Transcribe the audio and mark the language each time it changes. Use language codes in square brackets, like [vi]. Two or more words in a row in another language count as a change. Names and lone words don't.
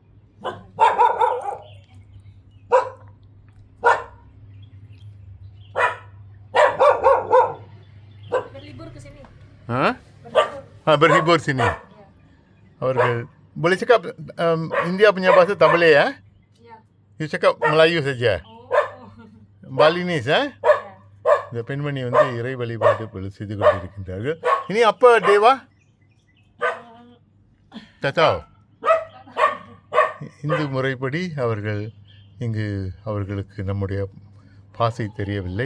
[ms] Berlibur ke sini. Hah? Berlibur. Berhibur sini. Ya. அவர்கள் boleh cakap India punya bahasa tak boleh ya? Ya. You cakap Melayu saja. Oh. Balinese Ya. [ta] இந்த பெண்மணி வந்து இறை வழிபாடு செய்து கொண்டிருக்கின்றார்கள். இனி அப்பா தேவா தத்தா இந்து முறைப்படி அவர்கள் இங்கு அவர்களுக்கு நம்முடைய பாசை தெரியவில்லை.